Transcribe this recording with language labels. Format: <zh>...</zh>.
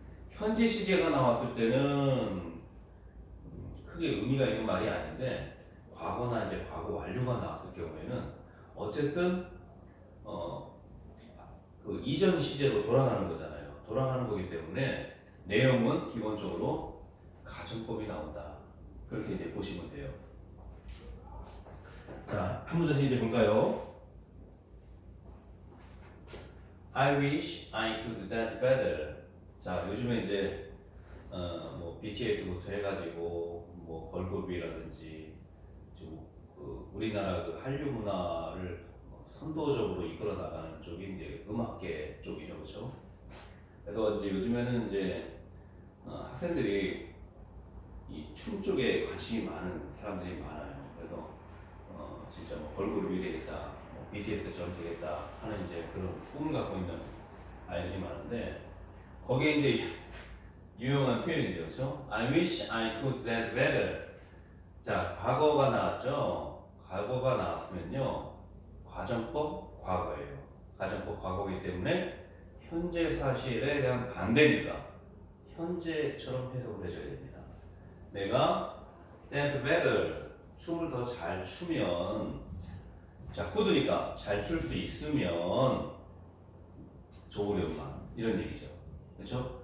<ko>현재 시제가 나왔을 때는 크게 의미가 있는 말이 아닌데, 과거나 이제 과거 완료가 나왔을 경우에는 어쨌든 그 이전 시제로 돌아가는 거잖아요. 돌아가는 거기 때문에 내용은 기본적으로 가정법이 나온다. 그렇게 이제 보시면 돼요. 자, 한 문제씩 이제 볼까요?</ko> <en>I wish I could dance better.</en> <ko>자, 요즘에 이제 뭐 BTS부터 해가지고 뭐 걸그룹이라든지 그 우리나라 그 한류 문화를 선도적으로 이끌어 나가는 쪽이 이제 음악계 쪽이죠, 그렇죠? 그래서 이제 요즘에는 이제 학생들이 이 춤 쪽에 관심이 많은 사람들이 많아요. 그래서 진짜 뭐 걸그룹이 되겠다, 뭐 BTS처럼 되겠다 하는 이제 그런 꿈을 갖고 있는 아이들이 많은데 거기에 이제 유용한 표현이죠, 그렇죠?</ko> <en>I wish I could dance better.</en> <ko>자, 과거가 나왔죠. 과거가 나왔으면요, 과정법 과거예요. 가정법 과거이기 때문에 현재 사실에 대한 반대니까 현재처럼 해석을 해줘야 됩니다. 내가 dance better, 춤을 더 잘 추면, 자, could니까 잘 출 수 있으면 좋으련만 이런 얘기죠. 그렇죠?</ko>